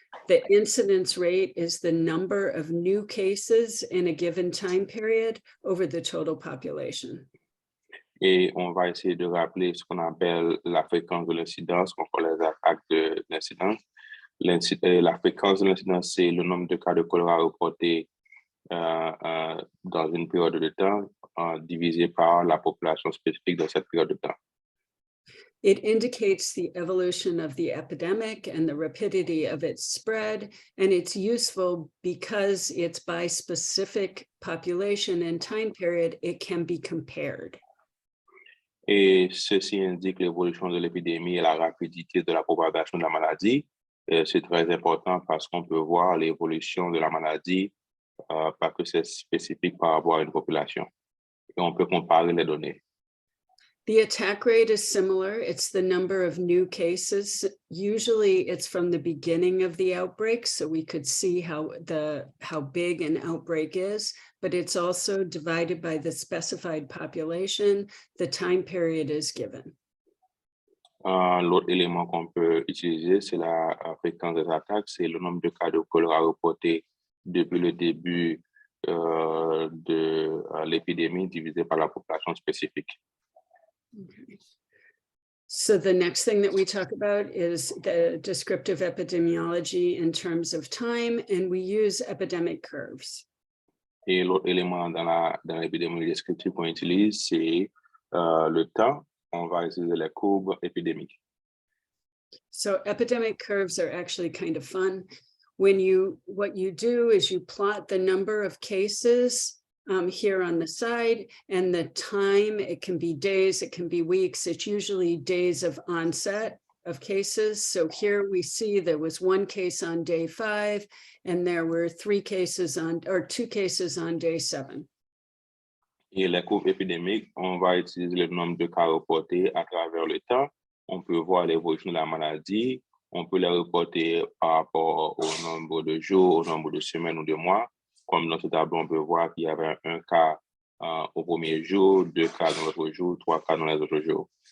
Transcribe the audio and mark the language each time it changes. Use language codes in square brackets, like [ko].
[en] The incidence rate is the number of new cases in a given time period over the total population. [fr] Et on va essayer de rappeler ce qu'on appelle la fréquence de l'incidence contre les attaques de l'incidence. La fréquence de l'incidence, c'est le nombre de cas de choléra reportés dans une période de temps divisé par la population spécifique dans cette période de temps. [en] It indicates the evolution of the epidemic and the rapidity of its spread, and it's useful because it's by specific population and time period, it can be compared. [fr] Et ceci indique l'évolution de l'épidémie et la rapidité de la propagation de la maladie. C'est très important parce qu'on peut voir l'évolution de la maladie parce que c'est spécifique par rapport à une population. Et on peut comparer les données. [en] The attack rate is similar. It's the number of new cases. Usually it's from the beginning of the outbreak, so we could see how big an outbreak is, but it's also divided by the specified population. The time period is given. [fr] L'autre élément qu'on peut utiliser, c'est la fréquence des attaques, c'est le nombre de cas de choléra reportés depuis le début de l'épidémie divisé par la population spécifique. [en] Okay. So the next thing that we talk about is the descriptive epidemiology in terms of time, and we use epidemic curves. [fr] Et l'autre élément dans l'épidémiologie descriptive qu'on utilise, c'est le temps. On va utiliser les courbes épidémiques. [en] So epidemic curves are actually kind of fun. What you do is you plot the number of cases here on the side, and the time. It can be days, it can be weeks. It's usually days of onset of cases. So here we see there was one case on day 5, and there were 2 cases on day 7. [fr] Et les courbes épidémiques, on va utiliser le nombre de cas reportés à travers le temps. On peut voir l'évolution de la maladie. On peut les reporter par rapport au nombre de jours, au nombre de semaines ou de mois. Comme dans ce tableau, on peut voir qu'il y avait un cas au premier jour, 2 cas dans l'autre jour, 3 cas dans les autres jours.